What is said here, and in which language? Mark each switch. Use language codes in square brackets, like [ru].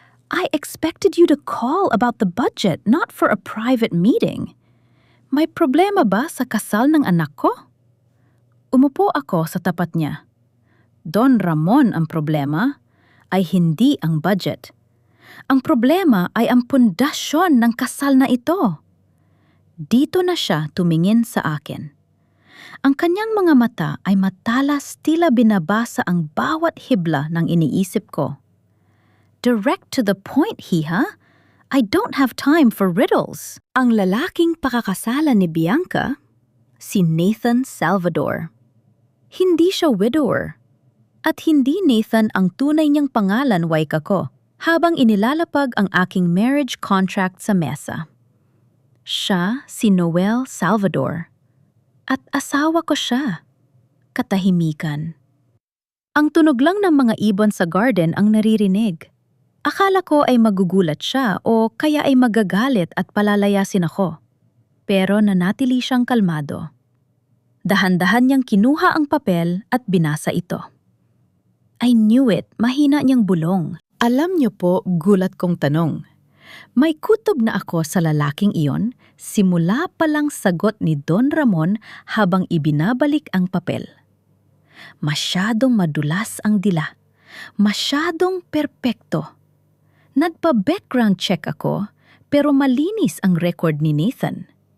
[en] I expected you to call about the budget, not for a private meeting. [tl] May problema ba sa kasal ng anak ko? Umupo ako sa tapat niya. Don Ramon, ang problema ay hindi ang budget. Ang problema ay ang pundasyon ng kasal na ito. Dito na siya tumingin sa akin. Ang kanyang mga mata ay matalas tila binabasa ang bawat hibla ng iniisip ko. [en] Direct to the point, Hiha. I don't have time for riddles. [tl] Ang lalaking pakakasalan ni Bianca, si Nathan Salvador. Hindi siya widower. At hindi Nathan ang tunay niyang pangalan, Waika ko, habang inilalapag ang aking marriage contract sa mesa. Siya si Noel Salvador. At asawa ko siya. Katahimikan. Ang tunog lang ng mga ibon sa garden ang naririnig. Akala ko ay magugulat siya o kaya ay magagalit at palalayasin ako. Pero nanatili siyang kalmado. Dahan-dahan niyang kinuha ang papel at binasa ito. [en] I knew it, [tl] mahina niyang bulong. Alam niyo po, gulat kong tanong. May kutob na ako sa lalaking iyon, simula pa lang sagot ni Don Ramon habang ibinabalik ang papel. Masyadong madulas ang dila. Masyadong perpekto. Nagpa-background check ako, pero malinis ang record ni Nathan.